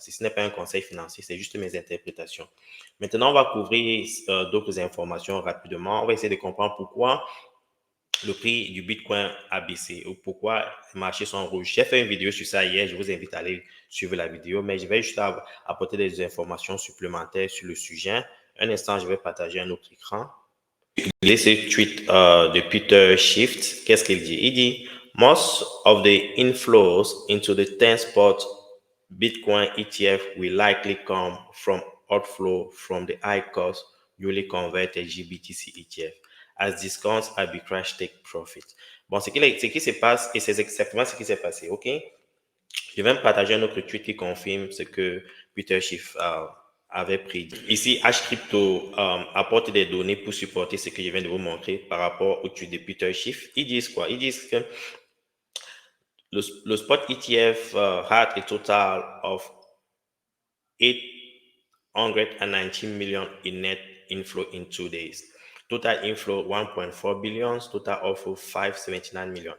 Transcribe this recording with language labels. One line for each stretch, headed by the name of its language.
French: Si ce n'est pas un conseil financier, c'est juste mes interprétations. Maintenant, on va couvrir d'autres informations rapidement. On va essayer de comprendre pourquoi le prix du Bitcoin a baissé ou pourquoi les marchés sont rouges. J'ai fait une vidéo sur ça hier. Je vous invite à aller suivre la vidéo, mais je vais juste apporter des informations supplémentaires sur le sujet. Un instant, je vais partager un autre écran. Il ce tweet de Peter Schiff. Qu'est-ce qu'il dit? Il dit
English: most of the inflows into the 10 spot Bitcoin ETF will likely come from outflow from the high cost newly converted GBTC ETF as discounts arbitrage take profit.
French: Bon, ce qui se passe, et c'est exactement ce qui s'est passé, ok? Je vais me partager un autre tweet qui confirme ce que Peter Schiff avait prédit. Ici, Hcrypto apporte des données pour supporter ce que je viens de vous montrer par rapport au tweet de Peter Schiff. Ils disent quoi? Ils disent que le
English: spot ETF had a total of 819 million in net inflow in 2 days. Total inflow 1.4 billion, total outflow 579 millions.